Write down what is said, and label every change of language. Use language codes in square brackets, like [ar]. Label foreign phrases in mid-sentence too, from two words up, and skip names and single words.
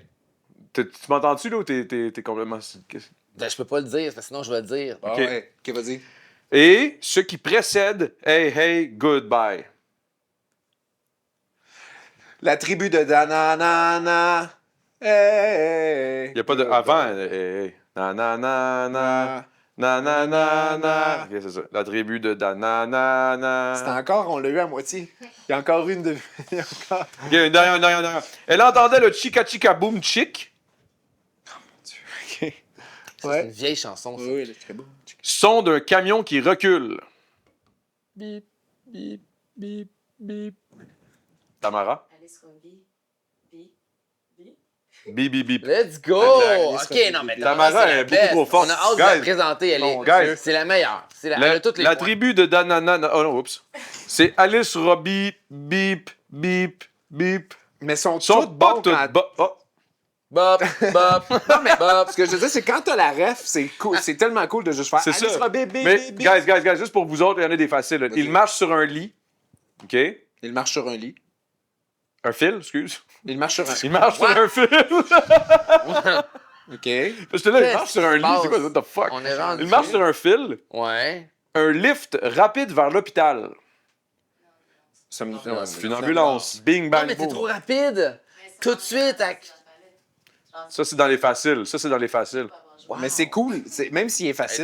[fr] Tu m'entends-tu, là, ou t'es complètement. Ben, je peux pas le dire, parce que sinon je vais le dire. Ah Ok. ouais. Ok, vas-y. Et ce qui précède [en] Hey, hey, goodbye. [fr] La tribu de Dananana. Hey. Il n'y a pas de. Avant, hey, hey. Na na na na. Na na na na. Ok, c'est ça. La tribu de Dananana. C'est encore, on l'a eu à moitié. Il y a encore une de. Il y a encore. Ok, une dernière. Elle entendait le chica chica boom chick, Ok. C'est Ouais. une vieille chanson, ça. Oui, oui, là, c'est bon. son d'un camion qui recule. Bip, bip, bip, bip. Tamara. Alice Robbie. Bip, bip, bip. [en] Let's go! [fr] Alice Ok, Robbie, non, mais bip, Tamara c'est la est beaucoup best. trop forte. On a hâte de la Guys. présenter, elle Non, est. guys. C'est la meilleure. Elle a toutes les La points. tribu de Danana. Oh non, oups. C'est Alice Robbie, bip, bip, bip. Mais sont Sont toutes pas bons toutes quand... Oh. Bop, bop, bop. Ce que je veux dire, c'est quand t'as la ref, c'est cool. C'est tellement cool de juste faire C'est Alice ça. Robbie, bip, Mais, bip, bip. guys, juste pour vous autres, il y en a des faciles. là. Vas-y. Il marche sur un lit. OK? Il marche sur un lit. Un fil, excuse. Il marche sur un... Il marche sur un fil. OK. Parce que là, il Qu'est-ce marche sur un qui lit. se C'est quoi, passe? [en] what the fuck? [fr] On est rendu. Il marche sur un fil. Ouais. Un lift rapide vers l'hôpital. Ça me... C'est une ambulance. Bing, Non, bang, mais c'est boom. trop rapide. Tout de suite. Ça, c'est dans les faciles. Wow. Mais c'est cool. Même s'il est facile,